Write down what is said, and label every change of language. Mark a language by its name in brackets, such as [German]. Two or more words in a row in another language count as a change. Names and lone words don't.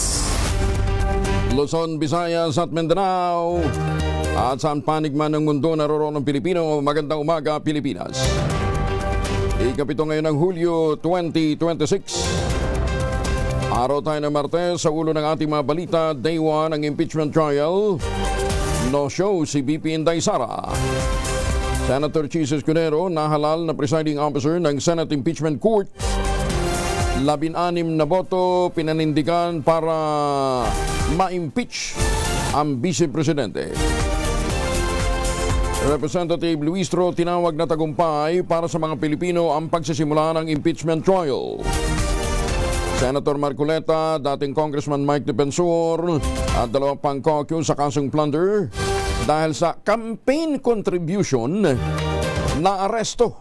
[Filipino] Luzon, Visayas at Mindanao at saan panig man ng mundo naroon ng Pilipino. Magandang umaga, Pilipinas. Ikapito ngayon ng Hulyo 2026. Araw tayo ng Martes, sa ulo ng ating mga balita, Day 1 ng [English] impeachment trial. No show [Filipino] si BP Inday Sara. Senator Chis Escudero, nahalal na [English] presiding officer [Filipino] ng Senate Impeachment Court. 16 na boto pinanindigan para ma-impeach ang Vice Presidente. Representative Luis Tro tinawag na tagumpay para sa mga Pilipino ang pagsisimula ng [English] impeachment trial. [Filipino] Senator Marcoleta, dating Congressman Mike Defensor at dalawang pang caucus sa kasong plunder dahil sa [English] campaign contribution [Filipino] na aresto.